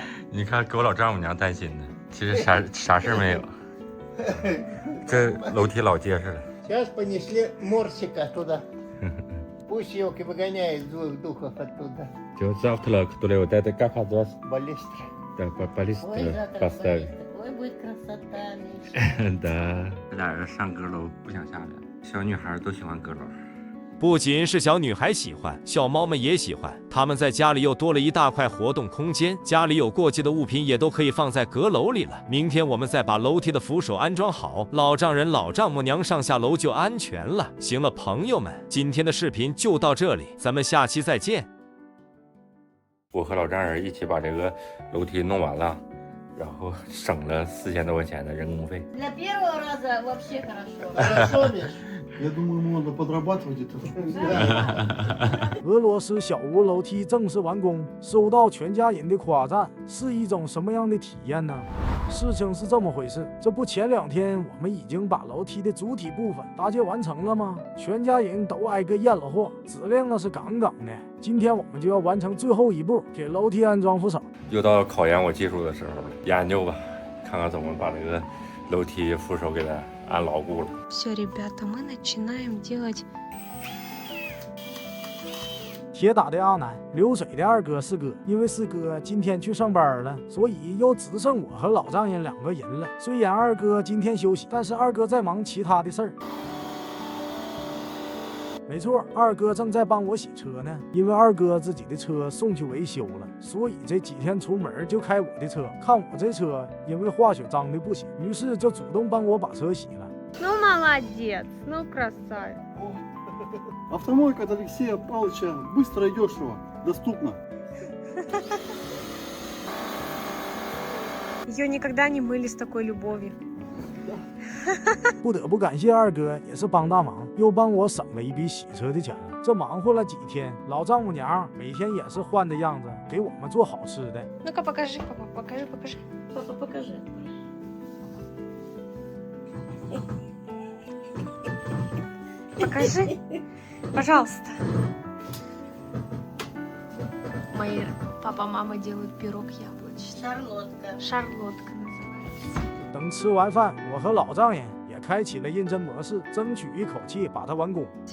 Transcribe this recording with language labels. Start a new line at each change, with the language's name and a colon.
Chinese: 你看，给我老丈母娘担心的，其实啥事没有。这楼梯老结实了。
Russian: Сейчас понесли Морсика туда. Пусть его выгоняет злых духов оттуда. 就завтра, который вот это как адрес? Баллистра. Да, баллист Ой, завтра поставить. Ой, будет красота, Миша. да。
Chinese: 这俩人上阁楼不想下来，小女孩都喜欢阁楼。不仅是小女孩喜欢，小猫们也喜欢。它们在家里又多了一大块活动空间，家里有过季的物品也都可以放在阁楼里了。明天我们再把楼梯的扶手安装好，老丈人、老丈母娘上下楼就安全了。行了，朋友们，今天的视频就到这里，咱们下期再见。我和老丈人一起把这个楼梯弄完了，然后省了4000多块钱的人工费。
Russian: Для первого раза вообще хорошо. Хорошо, Миш? Я думаю, ему надо подрабатывать это.
Chinese: 俄罗斯小屋楼梯正式完工，收到全家人的夸赞，是一种什么样的体验呢？事情是这么回事，这不前2天我们已经把楼梯的主体部分搭建完成了吗？全家人都挨个验了货，质量那是杠杠的。今天我们就要完成最后一步，给楼梯安装扶手。又到考验我技术的时候了，研究吧，看看怎么把这个楼梯扶手给它安牢固了。
Russian: Все, ребята, мы начинаем делать.
Chinese: 铁打的阿南，流水的二哥四哥，因为四哥今天去上班了，所以又只剩我和老丈人2个人了。虽然二哥今天休息，但是二哥在忙其他的事儿。没错，二哥正在帮我洗车呢，因为二哥自己的车送去维修了，所以这几天出门就开我的车。看我这车因为化雪脏的不行，于是就主动帮我把车洗了。
Russian: Ну, молодец, ну, красавец. Автомойка от Алексея Павловича быстро и дешево. Доступно. Ее никогда не мыли с такой любовью.
Chinese: 不得不感谢二哥，也是帮大忙，又帮我省了一笔洗车的钱了。这忙活了几天，老丈母娘每天也是换着样子给我们做好吃的。
Russian: Ну-ка, покажи, папа, покажи. Папа, покажи. Покажи, пожалуйста. Мои папа, мама делают пирог яблочный. Шарлотка. Шарлотка называется.
Chinese: 等吃完饭，我和老丈人也开启了认真模式，争取一口气把它完工。